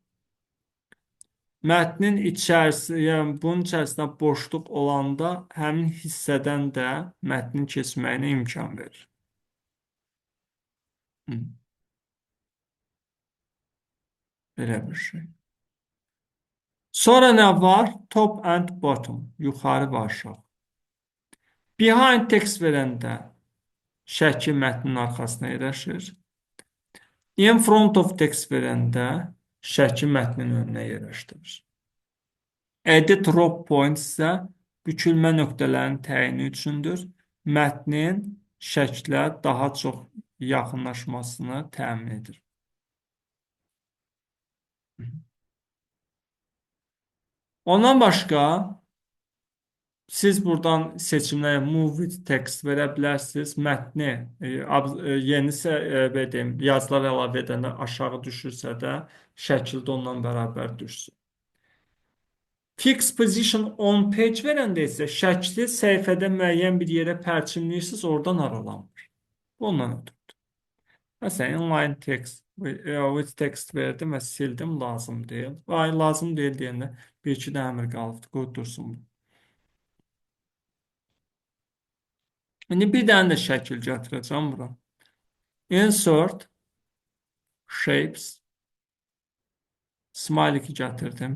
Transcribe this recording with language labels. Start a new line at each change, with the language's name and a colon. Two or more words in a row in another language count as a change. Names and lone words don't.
Azerbaijani: Mətnin içərisi, yəni bunun içərisində boşluq olanda həmin hissədən də mətnin keçməyinə imkan verir. Hı, belə bir şey. Sonra nə var?
English: Top and bottom.
Azerbaijani: Yuxarı və aşağı.
English: Behind text
Azerbaijani: verəndə şəkil mətnin arxasına yerləşir.
English: In front of text
Azerbaijani: verəndə şəkil mətnin önünə yerləşdirir.
English: Edit row points
Azerbaijani: isə bükülmə nöqtələrinin təyini üçündür. Mətnin şəklə daha çox yaxınlaşmasını təmin edir. Ondan başqa siz buradan seçimlərə
English: move with text
Azerbaijani: verə bilərsiniz. Mətni yeni yazılar əlavə edəndə aşağı düşürsə də şəkildə ondan bərabər düşsün.
English: Fix position on page
Azerbaijani: verəndə isə şəkli səhifədə müəyyən bir yerə pərçimləyirsiniz, oradan aralanmır. Ondan ötürü. Məsələn,
English: inline text with text
Azerbaijani: verdim və sildim, lazım deyil. Ay, lazım deyil deyəndə bir-iki də əmr qalıbdır, qoy dursun. İndi bir dənə də şəkil gətirəcəm bura.
English: Insert shapes smiley gətirdim.